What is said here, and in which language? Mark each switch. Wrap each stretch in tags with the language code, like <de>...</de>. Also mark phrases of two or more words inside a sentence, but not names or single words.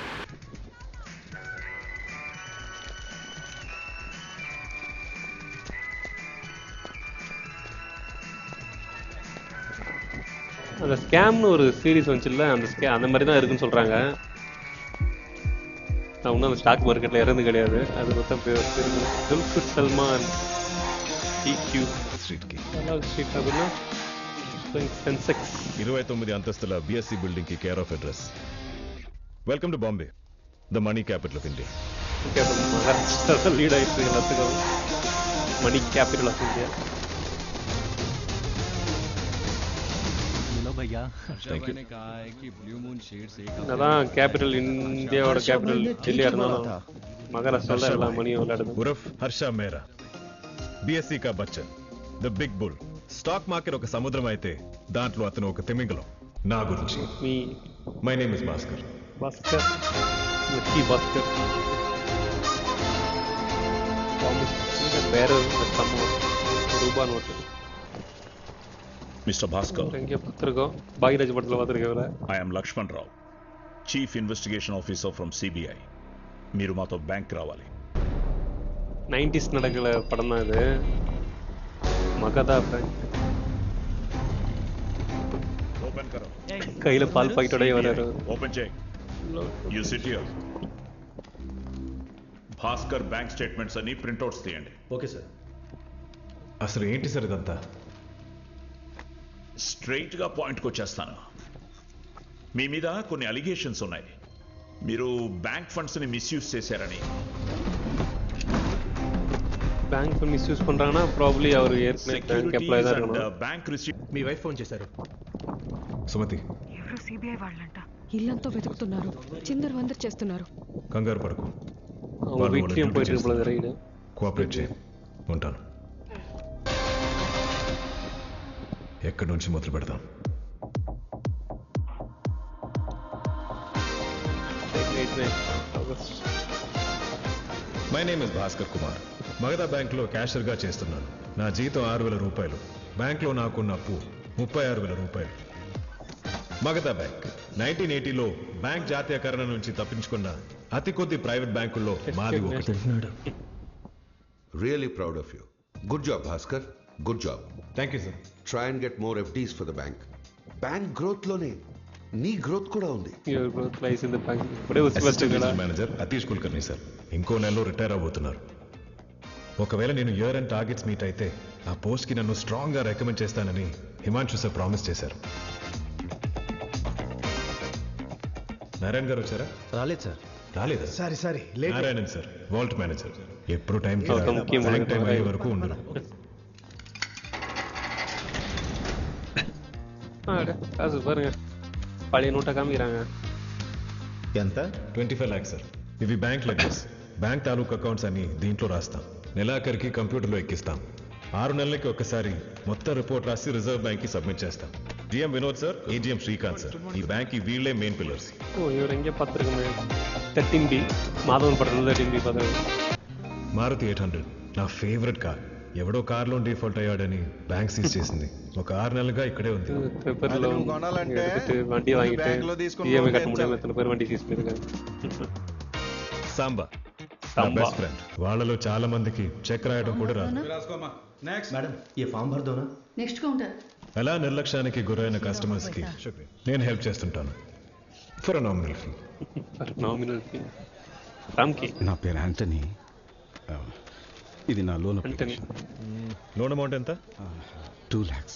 <ta>அந்த ஸ்கேம்னு ஒரு சீரிஸ் வந்துச்சுல்ல, அந்த மாதிரி தான் இருக்குன்னு சொல்றாங்க. நான் இன்னும் அந்த ஸ்டாக் மார்க்கெட்ல இறந்து கிடையாது. அது மொத்தம் துல்கர் சல்மான் டிக்யூ ஸ்ட்ரீட் அப்படின்னா సెన్సెక్స్</ta> <te>29 అంతస్తుల బిఎస్సి బిల్డింగ్ కి</te> <en>care of address. Welcome to Bombay, the money capital of India.</en> <ta>மகாராஷ்டிரா லீட் ஆயிடுச்சு எல்லாத்துக்கும்.</ta> <en>money capital of India.</en> <ta>அதான் கேபிட்டல், இந்தியாவோட கேபிட்டல் டெல்லியா இருந்தாலும் மகாராஷ்டிரால எல்லா மணியும் விளையாடுது.</ta> <hi>उर्फ़ हर्ष मेरा, बीएसई का बच्चन,</hi> <en>the big bull.</en> <te>స్టాక్ మార్కెట్ ఒక సముద్రం అయితే దాంట్లో అతను ఒక తిమింగలం. నా గురించి, మీ</te> <en>My name is Bhaskar.</en> <te>భాస్కర్, లక్కీ భాస్కర్.</te> <ta>வேற ரூபா நோட்டு. Mr. Bhaskar, எங்கே பார்த்துருக்கோம், பாகிராஜ் படத்தில் பார்த்துருக்கேன்.</ta> <en>I am Lakshman Rao, Chief Investigation Officer from CBI.</en> <te>మీరు మాతో బ్యాంక్ రావాలి.</te> <ta>90s நடக்கிற படம் தான் இது. மகதா பேங்க்.</ta> <hi>ओपन करो.</hi> <ta>கையில பால் பாக்கெட்டோடய வராரு.</ta> <te>ఓపెన్ చేయి.</te> <en>You sit here.</en> <te>భాస్కర్</te> <en>bank statements</en> <te>అన్ని ప్రింట్అవుట్స్ తీయండి. ఓకే సార్. అసలు ఏంటి సార్ ఇదంతా? స్ట్రైట్ గా పాయింట్కి వచ్చేస్తాను. మీ మీద కొన్ని అలిగేషన్స్ ఉన్నాయి. మీరు</te> <en>bank funds</en> <te>ని మిస్యూజ్ చేశారని.</te> <en>bank misuse</en> <ta>பண்றாங்கன்னா ప్రాబబ్లీ அவர் ஏற்கனவே</ta> <en>bank employee</en> <ta>தான் இருக்கணும்.</ta> <te>బ్యాంక్ రిసీట్. మీ వైఫ్ ఫోన్ చేశారు. సుమతి, ఎవరు సిబిఐ వాళ్ళంట. ఇల్లంతా వెతుకుతున్నారు, చిందర వందర చేస్తున్నారు. కంగారు పడకు,</te> <ta>அவங்க வீட்லயும் போயிட்டு இருப்பது ரைடு.</ta> <te>కోఆపరేట్ చేయి. ఉంటాను. ఎక్కడి నుంచి మొదలు పెడదాం?</te> <en>My name is Bhaskar Kumar.</en> <te>మగధా బ్యాంక్లో క్యాషియర్గా చేస్తున్నాను. నా జీతం 6,000 రూపాయలు. బ్యాంక్లో నాకున్న అప్పు 36,000 రూపాయలు. మగధా బ్యాంక్ 1980లో బ్యాంక్ జాతీయకరణ నుంచి తప్పించుకున్న అతి కొద్ది ప్రైవేట్ బ్యాంకుల్లో మాది ఒకటి.</te> <en>Really proud of you. Good job, Bhaskar. Good job. Thank you sir. Try and get more FDs for the bank. Bank growth</en> <te>లోనే నీ గ్రోత్ కూడా ఉంది.</te> <en>your growth lies in the bank.</en> <te>ఇప్పుడే వచ్చి</te> <en>assistant manager</en> <te>అతీష్ కుల్కర్ని సార్ ఇంకో నెలలో రిటైర్ అవబోతున్నారు. ఒకవేళ నేను</te> <en>year and targets</en> <te>మీట్ అయితే ఆ పోస్ట్కి నన్ను స్ట్రాంగ్గా రికమెండ్ చేస్తానని హిమాంశు సార్ ప్రామిస్ చేశారు. నారాయణ గారు వచ్చారా? రాలేదు సార్. రాలేదా? సారీ నారాయణన్ సార్,</te> <en>vault manager.</en> <te>ఎప్పుడు టైం ముఖ్యం టైం అయ్యే వరకు ఉండరు.</te> <ta>காசு பாருங்க, பழைய நோட்டை காமிக்கிறாங்க.</ta> <te>ఎంత? 25 lakhs సార్. ఇవి</te> <en>bank letters,</en> <te>బ్యాంక్ తాలూకు అకౌంట్స్ అని దీంట్లో రాస్తాం. నెలాఖరికి కంప్యూటర్లో ఎక్కిస్తాం. 6 నెలలకి ఒకసారి మొత్తం రిపోర్ట్ రాసి రిజర్వ్ బ్యాంక్ కి సబ్మిట్ చేస్తాం. జిఎం వినోద్ సార్, ఏజిఎం శ్రీకాంత్ సార్, ఈ బ్యాంక్ వీళ్ళే</te> <en>main pillars.</en> <ta>ஓ, இவர் எங்கே பார்த்துருக்கோமே. 13B மாதவன் படத்தில் 13B பார்த்துருக்கேன்.</ta> <te>మారుతి 800 నా</te> <en>favorite car.</en> <te>ఎవడో</te> <en>car loan default</en> <te>అయ్యాడని బ్యాంక్ సీజ్ చేసింది. ఒక 6 నెలలుగా ఇక్కడే ఉంది.</te> <ta>పేపర్లో எடுத்துட்டு வண்டி வாங்கிட்டு இஎம்ஐ கட்ட முடியாம எத்தனை பேர் வண்டி சீஸ் பண்ணிருக்காங்க.</ta> <te>సాంబా నా</te> <en>best friend.</en> <te>వాళ్ళలో చాలా మందికి చెక్ రాయడం కూడా రాదు.</te> <hi>मैडम ये फॉर्म भर दो ना.</hi> <en>next counter.</en> <te>అలా నిర్లక్ష్యానికి గురైన కస్టమర్స్ కి నేను హెల్ప్ చేస్తుంటాను</te> <en>for nominal fee. nominal fee.</en> <te>రామ్కి నా పేరు యాంటనీ. ఇది నా లోన్ అంటే</te> <en>loan amount</en> <te>ఎంత? 2 lakhs.</te>